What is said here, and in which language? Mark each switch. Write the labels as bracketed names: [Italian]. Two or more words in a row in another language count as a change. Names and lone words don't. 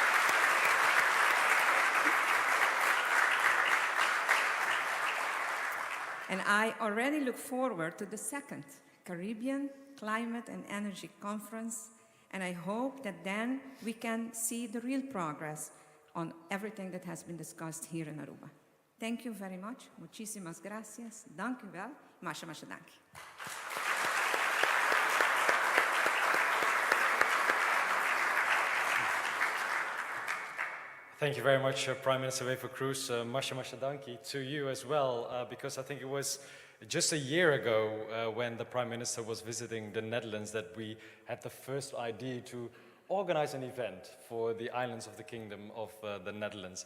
[English] And I already look forward to the second Caribbean Climate and Energy Conference, and I hope that then we can see the real progress on everything that has been discussed here in Aruba. Thank you very much. [Spanish] Muchísimas gracias. [Dutch] Dank u wel. [Papiamento] Masha dank. [English] Thank you very much, Prime Minister Waiver Cruz. [Papiamento] Masha danki [English] to you as well, because I think it was just a year ago when the Prime Minister was visiting the Netherlands that we had the first idea to organize an event for the islands of the Kingdom of the Netherlands.